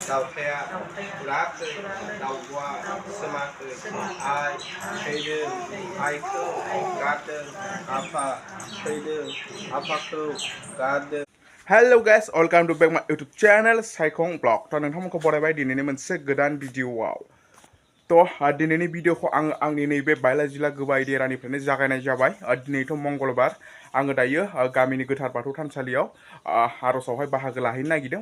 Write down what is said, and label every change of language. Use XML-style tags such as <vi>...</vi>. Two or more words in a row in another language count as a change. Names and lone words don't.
<brx>दाउथाया राखै दाउब'आ सोमाखै आइ थैदों आइखौ गारदों आफा थैदों आफाखौ गारदों।</brx> <en>hello guys, welcome to back my YouTube channel Saikhang blog.</en> <brx>तो नोंथांमोनखौ बरायबाय दिनैनि मोनसे गोदान भिडिअआव। तो दिनैनि भिडिअखौ आङो आंनि नैबे बायला जिल्ला गोबाय देरानिफ्रायनो जागायनाय जाबाय। दिनैथ' मंगलबार, आङो दायो गामिनि गोथार बाथौ थानसालियाव आर'जावहाय बाहागो लाहैनो नागिरदों।</brx>